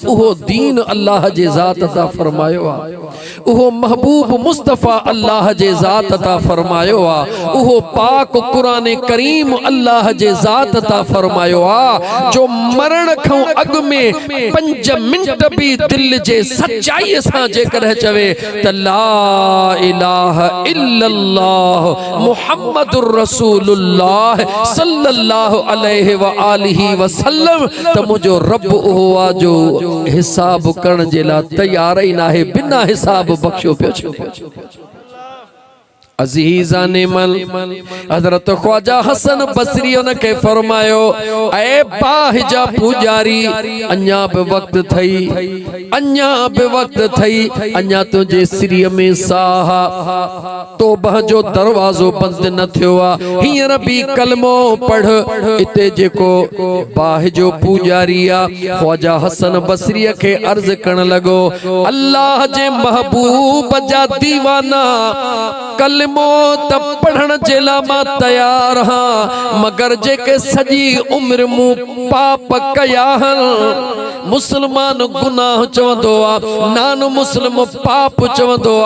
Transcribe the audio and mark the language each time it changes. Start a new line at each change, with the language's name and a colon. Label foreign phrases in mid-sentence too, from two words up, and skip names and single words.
Sindhi: उहो दीन अल्लाह जे ज़ात अता फरमायो आ। उहो महबूब मुस्तफ़ा अल्लाह जे ज़ात अता फरमायो आ। उहो पाक कुरान करीम अल्लाह जे ज़ात अता फरमायो आ। जो मरण खां अॻु में 5 मिंट भी दिल जे सच्चाई सां जेकर चवे त
Arabic: لا إله إلا الله محمد رسول الله صلى الله عليه وآله وسلم
Sindhi: त मुझो रब उहो आ जो हिसाब करण जे लाइ तैयार ही ना है। बिना हिसाब बख्शो पियो। अजीज़ान मल हज़रत ख्वाजा हसन बसरी उनके फरमायो ऐ बाहि जा पूजारी अञा बि वक्त थई अञा बि वक्त थई अञा तुझे सिरीअ में साह तौबा जो दरवाज़ो बंद न थियो आ। हींअर भी कलमो पढ़। इते जेको बाहि जो पूजारी आ ख्वाजा हसन बसरी के अर्ज करण लगो अल्लाह जे महबूब जा दीवाना कलमो त पढ़ण जे लाइ मां तैयार हाँ, मगर जेके सजी उम्र मूं पाप कया मुसलमान गुनाह चवंदो आ, नान मुस्लिम पाप चवंदो आ।